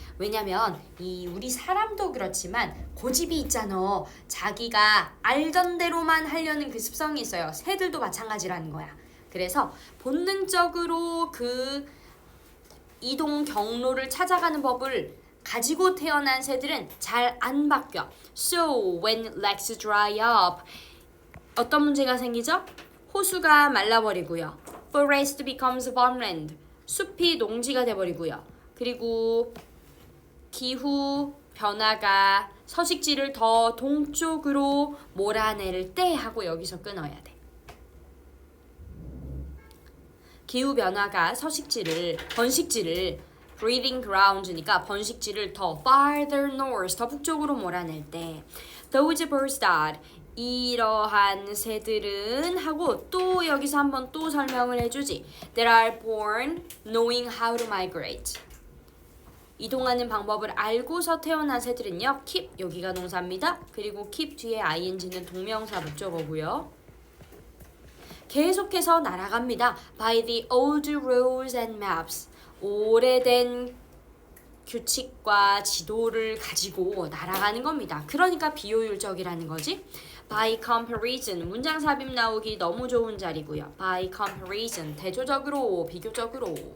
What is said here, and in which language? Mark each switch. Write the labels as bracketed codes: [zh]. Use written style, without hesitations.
[ko] 왜냐면 우리 사람도 그렇지만 고집이 있잖아. 자기가 알던 대로만 하려는 그 습성이 있어요. 새들도 마찬가지라는 거야. 그래서 본능적으로 그 이동 경로를 찾아가는 법을 가지고 태어난 새들은 잘 안 바뀌어. [en] So when legs dry up [ko] 어떤 문제가 생기죠? 호수가 말라버리고요. [en] Forest becomes farmland [ko] 숲이 농지가 돼버리고요. 그리고 기후 변화가 서식지를 더 동쪽으로 몰아낼 때 하고 여기서 끊어야 돼. 기후 변화가 번식지를 [en] breeding ground [ko] 니까 번식지를 더 [en] farther north [ko] 더 북쪽으로 몰아낼 때 [en] those birds that [ko] 이러한 새들은 하고 또 여기서 한번 또 설명을 해주지. [en] That are born knowing how to migrate. [ko] 이동하는 방법을 알고서 태어난 새들은요. keep 여기가 동사입니다. 그리고 keep 뒤에 ing는 동명사 목적어고요. 계속해서 날아갑니다. [en] By the old rules and maps. [ko] 오래된 규칙과 지도를 가지고 날아가는 겁니다. 그러니까 비효율적이라는 거지. [en] By comparison [ko] 문장 삽입 나오기 너무 좋은 자리고요. [en] By comparison [ko] 대조적으로 비교적으로.